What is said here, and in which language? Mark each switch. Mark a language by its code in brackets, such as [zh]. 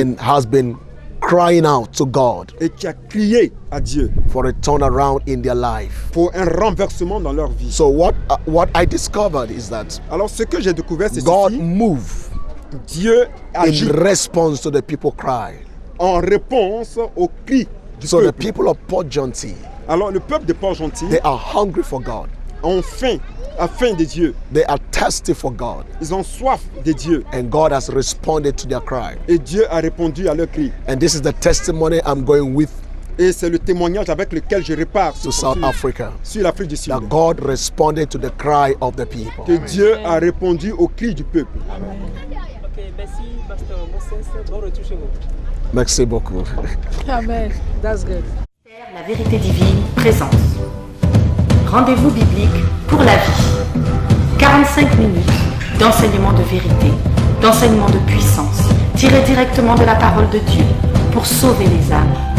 [en] and has been crying out to God [fr] et qui a crié à Dieu [en] for a turnaround in their life. [fr] pour un renversement dans leur vie. [en] So what I discovered is that [fr] Alors ce que j'ai découvert, c'est [en] God [fr] ceci. [en] moved [fr] Dieu agit [en] in response to the people cry. [fr] en réponse au cri du [en] So the [fr] peuple. [en] people of Port-Gentil, [fr] Alors le peuple de Port-Gentil [en] they are hungry for God. [fr] ont faim, a faim de Dieu. [en] They are thirsty for God. [fr] Ils ont soif de Dieu. [en] And God has responded to their cry. [fr] Et Dieu a répondu à leur cri. [en] And this is the testimony I'm going with [fr] Et c'est le témoignage avec lequel je repars [en] to South Africa. [fr] sur l'Afrique du Sud. [en] That God responded to the cry of the people. [fr] Que Dieu a répondu au cri du peuple. Ok, merci, Pasteur Moses. Bon retour chez vous. Merci beaucoup. [en] Amen. That's good. [fr] La vérité divine présente. Rendez-vous biblique pour la vie. 45 minutes d'enseignement de vérité, d'enseignement de puissance, tiré directement de la parole de Dieu pour sauver les âmes.